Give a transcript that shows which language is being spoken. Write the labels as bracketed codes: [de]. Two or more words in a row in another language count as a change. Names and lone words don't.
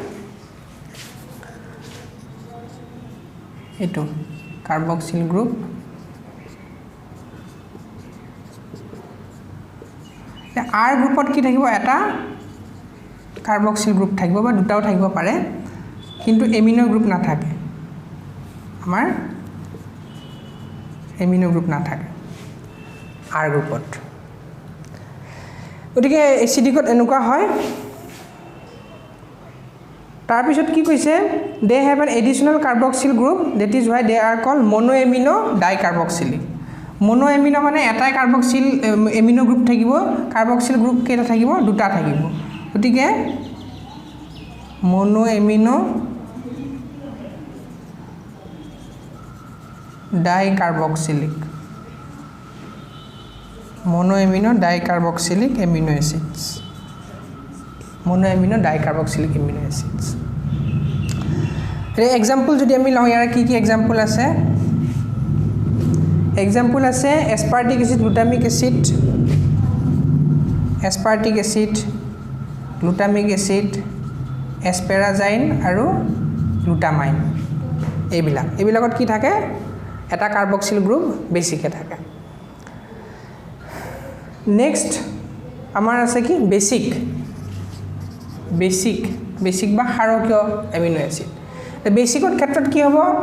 [as] এটো [en] carboxyl group R group [as] কি থাকিব এটা [en] carboxyl group [as] থাকিব বা দুটাও থাকিব পাৰে কিন্তু [en] amino group [as] নাথাকে আমাৰ [en] amino group [as] নাথাকে [en] R group [as] গতিকে এসিডিকত এনেকুৱা হয় তাৰ পিছত কি কৈছে [en] they have an additional carboxyl group that is why they are called monoamino dicarboxylic monoamino [as] মানে এটাই [en] carboxyl amino group [as] থাকিব [en] carboxyl group [as] কেটা থাকিব দুটা থাকিব গতিকে [en] monoamino dicarboxylic monoamino dicarboxylic amino acids monoamino dicarboxylic amino acids [as] example যদি আমি লওঁ ইয়াৰ কি example আছে example আছে [en] aspartic acid glutamic acid glutamic acid asparagine [as] আৰু glutamine এইবিলাকত কি থাকে এটা [en] carboxyl group [as] বেছিকে থাকে নেক্সট আমাৰ আছে কি বেসিক বা ক্ষাৰকীয় [en] amino acid [as] বেসিকৰ ক্ষেত্ৰত কি হ'ব